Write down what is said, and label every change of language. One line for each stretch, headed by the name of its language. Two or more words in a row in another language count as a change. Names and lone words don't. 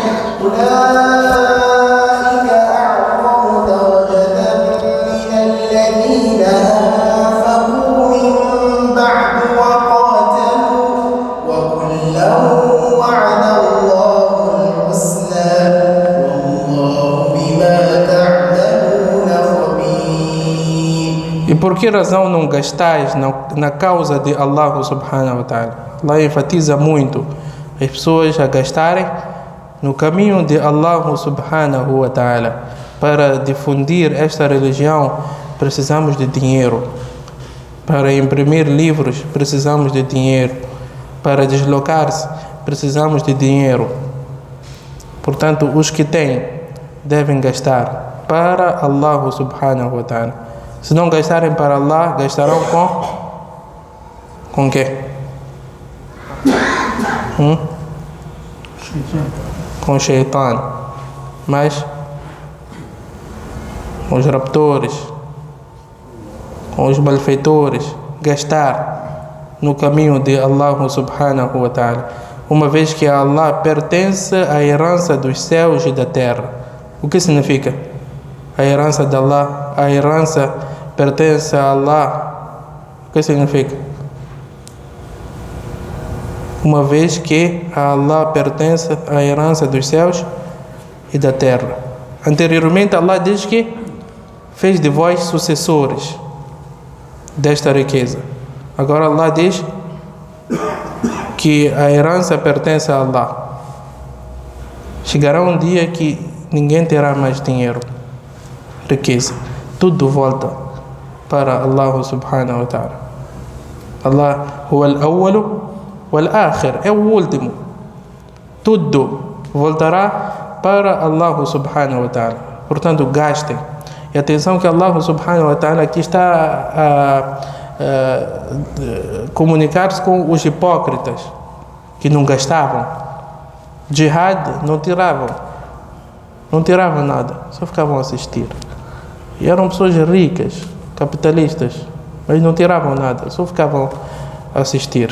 Arabic: أولئك أعظم درجة من الذين أنفقوا من بعد وقاتلوا وكلا وعد الله الحسنى والله بما تعملون خبير.
Portuguese: E por que razão não gastais na causa de Allah
Arabic: سبحانه وتعالى?
Portuguese: Allah enfatiza muito as pessoas a gastarem no caminho de Allah
Arabic: سبحانه وتعالى.
Portuguese: Para difundir esta religião precisamos de dinheiro. Para imprimir livros precisamos de dinheiro. Para deslocar-se precisamos de dinheiro. Portanto, os que têm devem gastar para Allah
Arabic: سبحانه وتعالى.
Portuguese: Se não gastarem para Allah, gastarão com quê? Com Shaitan. Mas com os raptores, com os malfeitores, gastar no caminho de Allah
Arabic: سبحانه وتعالى,
Portuguese: uma vez que a Allah pertence à herança dos céus e da terra. O que significa? A herança de Allah, a herança pertence a Allah. O que significa? Uma vez que a Allah pertence à herança dos céus e da terra. Anteriormente Allah diz que fez de vós sucessores desta riqueza. Agora Allah diz que a herança pertence a Allah. Chegará um dia que ninguém terá mais dinheiro, riqueza. Tudo volta para Allah
Arabic: سبحانه وتعالى. الله هو الأول والآخر,
Portuguese: é o último. Tudo voltará para Allah
Arabic: سبحانه وتعالى.
Portuguese: Portanto, gastem. E atenção que Allah
Arabic: سبحانه وتعالى
Portuguese: aqui está a comunicar-se com os hipócritas que não gastavam. Jihad não tiravam nada, só ficavam a assistir. E eram pessoas ricas, capitalistas, mas não tiravam nada, só ficavam a assistir.